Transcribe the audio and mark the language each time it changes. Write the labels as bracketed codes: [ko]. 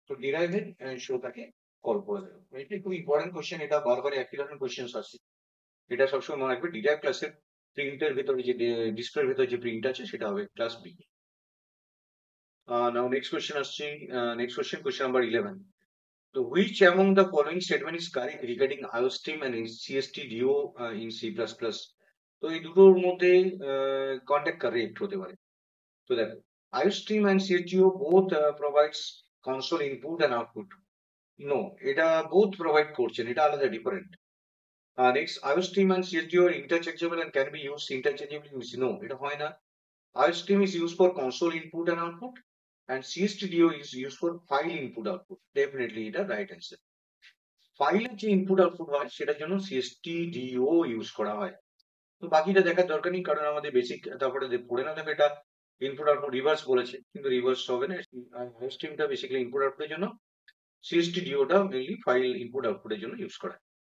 [bn] তো ডিরাইভের শোটাকে কল করে দেবে। এটা খুব ইম্পর্টেন্ট কোশ্চেন, এটা বারবার একই ধরনের কোশ্চেন আসছে। এটা সবসময় মনে রাখবে, ডিরাইভ ক্লাসের প্রিন্টের ভিতরে যে ডিসপ্লের ভিতরে যে প্রিন্ট আছে সেটা হবে ক্লাস বি। [en] Now next question আসছে, next question, question number 11. তো which among the following statement is correct regarding IOSTream and CSTDO in C++? [bn] তো এই দুটোর মধ্যে কোনটা কারেক্ট হতে পারে? তো দেখো, [en] IOSTream and CSTO both provides console input and output. [bn] No, এটা both provide করছেন, এটা আলাদা different. [en] Next, IOSTream and CSTO are interchangeable and can be used interchangeably. No, [bn] এটা হয় না। [en] IOSTream is used for console input and output, and CSTDO is used for file input output. Definitely এটা right answer. [bn] ফাইলের যে input output হয় সেটার জন্য সিএসটিডিও use করা হয়। তো বাকিটা দেখার দরকার নেই, কারণ আমাদের বেসিক তারপরে পড়ে না, দেখো এটা ইনপুট আউটপুট রিভার্স বলেছে, কিন্তু রিভার্স হবে না। স্ট্রিমটা বেসিক্যালি ইনপুট আউটপুটের জন্য, সিএসটিডিওটা মেইনলি ফাইল ইনপুট আউটপুটের জন্য ইউজ করা হয়।